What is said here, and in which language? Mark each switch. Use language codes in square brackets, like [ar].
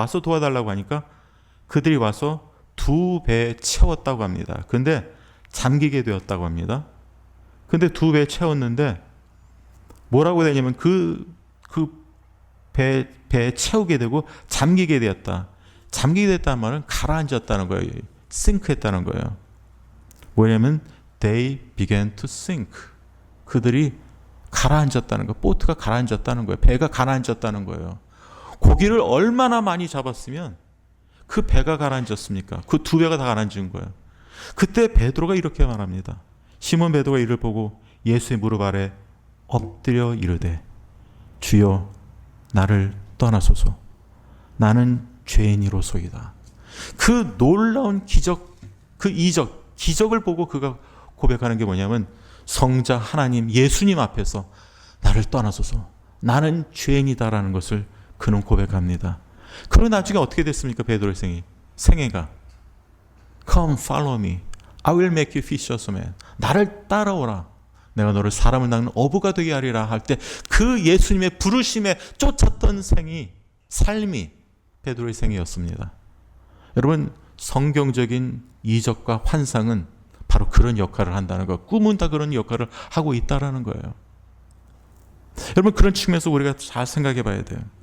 [ko] 와서 도와달라고 하니까 그들이 와서 2배 채웠다고 합니다. 근데 잠기게 되었다고 합니다. 근데 2배 채웠는데 뭐라고 되냐면 배에 채우게 되고 잠기게 되었다. 잠기게 됐다는 말은 가라앉았다는 거예요. 싱크했다는 거예요. 뭐냐면 [en] they began to sink. [ko] 그들이 가라앉았다는 거예요. 보트가 가라앉았다는 거예요. 배가 가라앉았다는 거예요. 고기를 얼마나 많이 잡았으면 그 배가 가라앉았습니까? 그 2배가 다 가라앉은 거예요. 그때 베드로가 이렇게 말합니다. 시몬 베드로가 이를 보고 예수의 무릎 아래 엎드려 이르되 주여 나를 떠나소서. 나는 죄인이로소이다. 그 놀라운 기적, 그 이적, 기적을 보고 그가 고백하는 게 뭐냐면 성자 하나님, 예수님 앞에서 나를 떠나소서. 나는 죄인이다라는 것을 그는 고백합니다. 그러고 나중에 어떻게 됐습니까? 베드로의 생애가 [en] Come follow me. I will make you fishers of men. [ko] 나를 따라오라. 내가 너를 사람을 낚는 어부가 되게 하리라 할 때 그 예수님의 부르심에 쫓았던 삶이 베드로의 생애였습니다. 여러분, 성경적인 이적과 환상은 바로 그런 역할을 한다는 거. 꿈은 다 그런 역할을 하고 있다라는 거예요. 여러분, 그런 측면에서 우리가 잘 생각해 봐야 돼요.